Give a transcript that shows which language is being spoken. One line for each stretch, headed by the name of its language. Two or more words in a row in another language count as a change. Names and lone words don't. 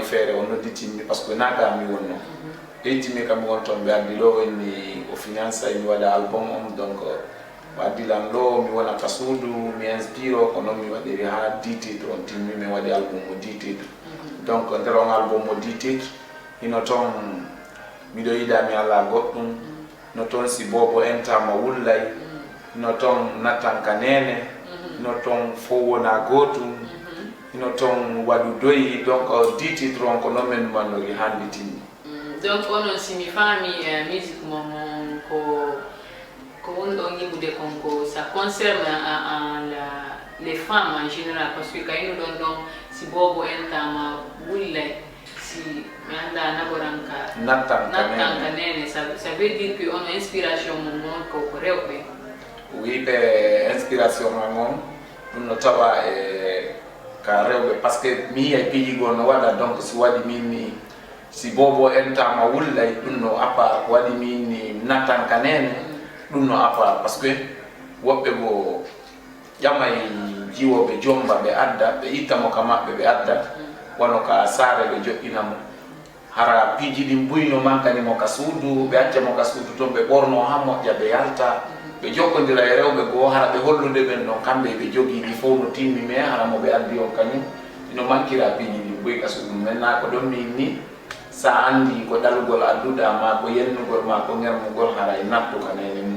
Fula: feere o nodditinmi
French: par ce que
Fula: naga mi wonno ɓeytimi kam mi won toon ɓe addi ɗo wenni o finance mi waɗa album on donc o addilan ɗo mi wona ka suudu mi inspire o ko noon mi waɗiri ha 10 titre on timmi mi waɗi album o 10 titre donc nder on album o 10 titre hino toon miɗo yiɗa mi ala goɗɗum no toon si bobo entama wullay no toon nattanka nene no toon fo wona gotum no toon waɗu doyi donc 10 titre on ko noon men mannori handi timmi. Donc onon simi fami musique mon ko wonɗon yimɓude konko
French: ça concerne les femmes en général parce que
Fula: kayno ɗon si bobo entama wullay si mi anda naɓoranka nattanka nene
French: ça veut dire que
Fula: ono inspiration mon ko rewɓe. Oui, ɓe inspiration ma moom ɗum no tawa e ka rewɓe
French: par ce que
Fula: mi yiyay piijigol no waɗa donc si waɗi min ni si bobo entama wullay ɗum no appa ko waɗi min ni nattanka nene ɗum no appa
French: par ce que
Fula: woɓɓe bo ƴamay jiwoɓe jomba ɓe adda ɓe ittamo ka maɓɓe ɓe adda wono ka saare ɓe joƴƴinamo hara piiji ɗin buyno mankanimo ka suudu ɓe accamo ka suudu toon ɓe ɓorno ha moƴƴa ɓe yalta ɓe jokkodira e rewɓe goo hara ɓe hollude ɓen ɗon kamɓe ɓe jogii ɗi fof no timmi mais hara mo ɓe addi on kañum ino mankira piiji ɗin boyi ka suudu maintenant ko ɗon min ni sa andi ko ɗalugol adduɗa ma ko yennugol ma ko ngermugol hara e nattu ka nene mum.